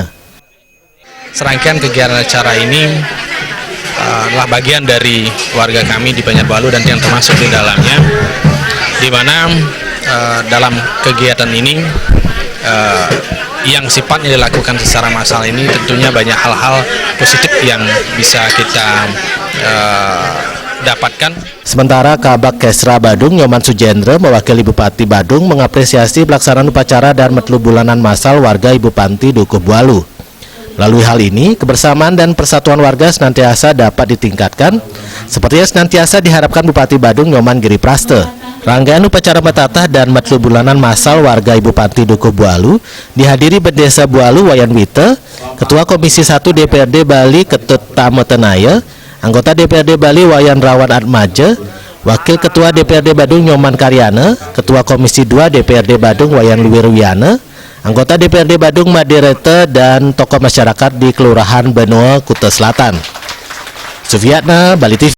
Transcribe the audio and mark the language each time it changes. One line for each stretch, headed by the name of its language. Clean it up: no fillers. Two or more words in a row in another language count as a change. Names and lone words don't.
Indonesian: Serangkaian kegiatan acara ini adalah bagian dari warga kami di Banjarbaru dan yang termasuk di dalamnya, di mana dalam kegiatan ini yang sifatnya dilakukan secara massal ini tentunya banyak hal-hal positif yang bisa kita dapatkan. Sementara Kabak Kesra Badung Nyoman Sujendra mewakili Bupati Badung mengapresiasi pelaksanaan upacara dan metelu bulanan massal warga Ibu Panti Dukuh Bualu. Melalui hal ini, kebersamaan dan persatuan warga senantiasa dapat ditingkatkan, seperti yang senantiasa diharapkan Bupati Badung Nyoman Giri Praste. Rangkaian upacara metatah dan metelu bulanan massal warga Ibu Panti Dukuh Bualu dihadiri Bendesa Bualu Wayan Wite, Ketua Komisi 1 DPRD Bali Ketut Tametenaya, anggota DPRD Bali Wayan Rawan Atmaja, Wakil Ketua DPRD Badung Nyoman Karyana, Ketua Komisi 2 DPRD Badung Wayan Luwirwiana, anggota DPRD Badung Madirete, dan tokoh masyarakat di Kelurahan Benoa, Kuta Selatan. Sufiatna, Bali TV.